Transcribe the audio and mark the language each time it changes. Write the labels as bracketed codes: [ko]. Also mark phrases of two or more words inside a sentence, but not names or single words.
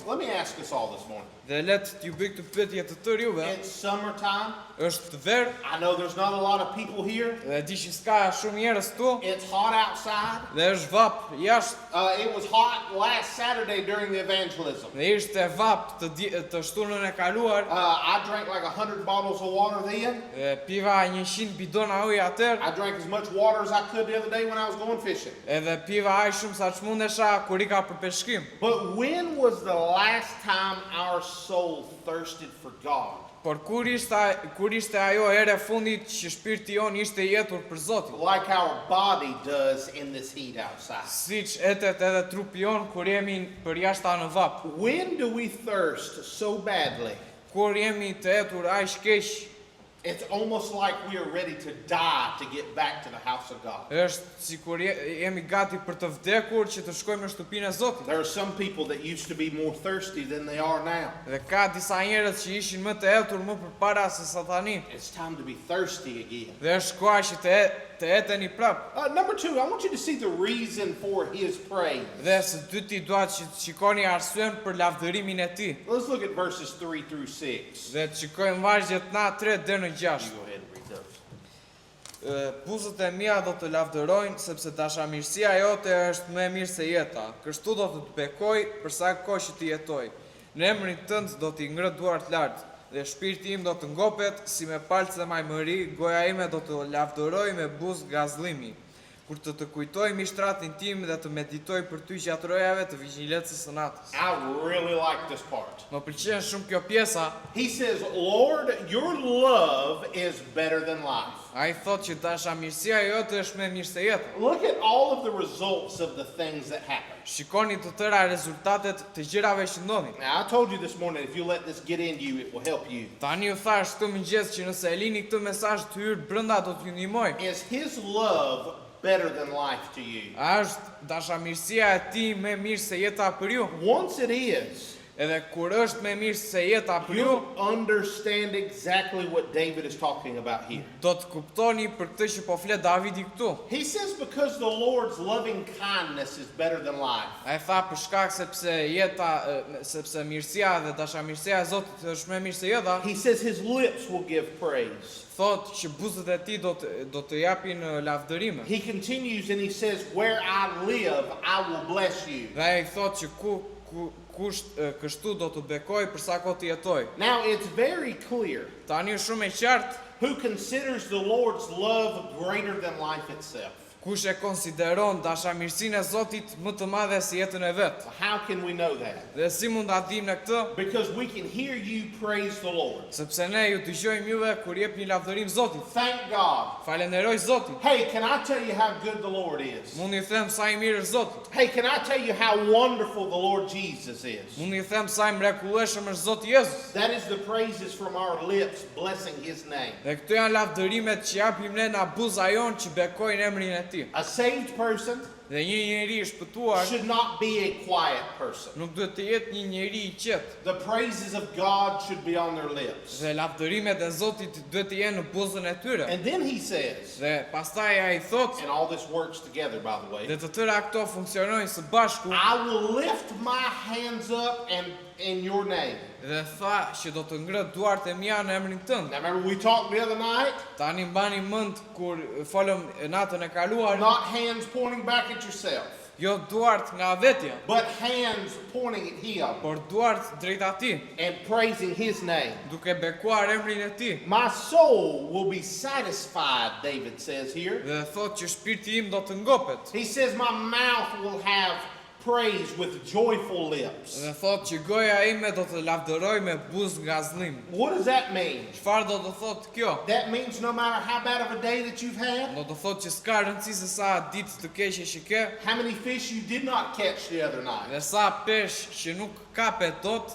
[en] Let me ask us all this morning. [sq] Dhe le t'ju bëj këtë pyetje të tërë juve. [en] It's summertime. [sq] Është verë [en] I know there's not a lot of people here. [sq] dhe di që s'ka shumë njerëz këtu [en] It's hot outside. [sq] dhe është vap jashtë [en] It was hot last Saturday during the evangelism. [sq] dhe ishte vap të shtunën e kaluar. [en] I drank like 100 bottles of water then. [sq] Dhe piva 100 bidona ujë atëherë. [en] I drank as much water as I could the other day when I was going fishing. [sq] Edhe piva aq shumë sa ç'mundesha kur ika për peshkim. [en] But when was the last time our soul thirsted for God? [sq] Por kur ishte ajo ere fundit që shpirti jon ishte i jetur për Zotin? [en] Like our body does in this heat outside. [sq] Siç etet edhe trupi jon kur jemi për jashtë në vap. [en] When do we thirst so badly? [sq] Kur jemi të etur aq keq, [en] It's almost like we are ready to die to get back to the house of God. [sq] është sikur jemi gati për të vdekur që të shkojmë në shtëpinë e Zotit. [en] There are some people that used to be more thirsty than they are now. [sq] Dhe ka disa njerëz që ishin më të etur më përpara se sa tani. [en] It's time to be thirsty again. [sq] Dhe është koha që të eteni prap. [en] Number 2, I want you to see the reason for his praise. [sq] Dhe së dyti dua që të shikoni arsyen për lavdërimin e tij. [en] Let's look at verses 3 through 6. [sq] Dhe të shikojmë vargjet na 3 deri në 6. [en] You go ahead and read those. [sq] Buzët e mia do të lavdërojnë, sepse dashamirësia jote është më e mirë se jeta. Kështu do të bekoj për sa kohë që të jetoj. Në emrin tënd do t'i ngre duart lart, dhe shpirti im do të ngopet si me palce majmëri, goja ime do të lavdëroj me buzë gazllimi. kur të kujtoj mishtratin tim dhe të meditoj për ty gjatë rojave të vigjilencës së natës. [en] I really like this part. [sq] Më pëlqen shumë kjo pjesa. [en] He says, Lord, your love is better than life. [sq] Ai thot që dashamirësia jote është më mirë se jeta. [en] Look at all of the results of the things that happen. [sq] Shikoni të tëra rezultatet të gjërave që ndodhin. [en] Now, I told you this morning, if you let this get into you, it will help you. [sq] Tani ju thash këtë mëngjes që nëse e lini këtë mesazh të hyrë brenda do t'ju ndihmoj. [en] Is his love better than life to you? [sq] A është dashamirësia e tij më mirë se jeta për ju? [en] Once it is, [sq] Edhe kur është më mirë se jeta për ju, [en] you'll understand exactly what David is talking about here. [sq] do të kuptoni për këtë që po flet Davidi këtu. [en] He says because the Lord's loving kindness is better than life. [sq] Ai tha për shkak sepse mirësia dhe dashamirësia e Zotit është më mirë se jeta, [en] He says his lips will give praise. [sq] thot që buzët e tij do të japin lavdërime. [en] He continues and he says, where I live, I will bless you. [sq] Dhe ai thot që kështu do të bekoj për sa kohë të jetoj. [en] Now it's very clear [sq] Tani është shumë e qartë [en] who considers the Lord's love greater than life itself. [sq] kush e konsideron dashamirësinë e Zotit më të madhe se jetën e vet. [en] How can we know that? [sq] Dhe si mund ta dimë ne këtë? [en] Because we can hear you praise the Lord. [sq] Sepse ne ju dëgjojmë juve kur jepni lavdërim Zotit. [en] Thank God. [sq] Falenderoj Zotin. [en] Hey, can I tell you how good the Lord is? [sq] Mund i them sa i mirë është Zoti. [en] Hey, can I tell you how wonderful the Lord Jesus is? [sq] Mund i them sa i mrekullueshëm është Zoti Jezus. [en] That is the praises from our lips blessing his name. [sq] Dhe këto janë lavdërimet që japim ne nga buza jon që bekojnë emrin e Tij. [en] A saved person [sq] Dhe një njeri i shpëtuar [en] should not be a quiet person. [sq] nuk duhet të jetë një njeri i qetë. [en] The praises of God should be on their lips. [sq] Dhe lavdërimet e Zotit duhet të jenë në buzën e tyre. [en] And then he says, [sq] Dhe pastaj ai thot, [en] and all this works together, by the way, [sq] dhe të tëra këto funksionojnë së bashku, [en] I will lift my hands up and in your name. [sq] dhe tha që do të ngrët duart e mia në emrin tënd. [en] Now remember we talked the other night, [sq] Tani mbani mend kur folëm natën e kaluar, [en] not hands pointing back at yourself, [sq] jo duart nga vetja, [en] but hands pointing at him [sq] por duart drejt atij, [en] and praising his name. [sq] duke bekuar emrin e Tij. [en] My soul will be satisfied, David says here. [sq] Dhe thot që shpirti im do të ngopet. [en] He says my mouth will have praise with joyful lips. [sq] Dhe thot që goja ime do të lavdëroj me buzë nga zllim. [en] What does that mean? [sq] Çfarë do të thot kjo? [en] That means no matter how bad of a day that you've had, [sq] Do të thot që s'ka rëndësi se sa ditë të keqe që ke, [en] how many fish you did not catch the other night. [sq] dhe sa pesh që nuk kapet dot,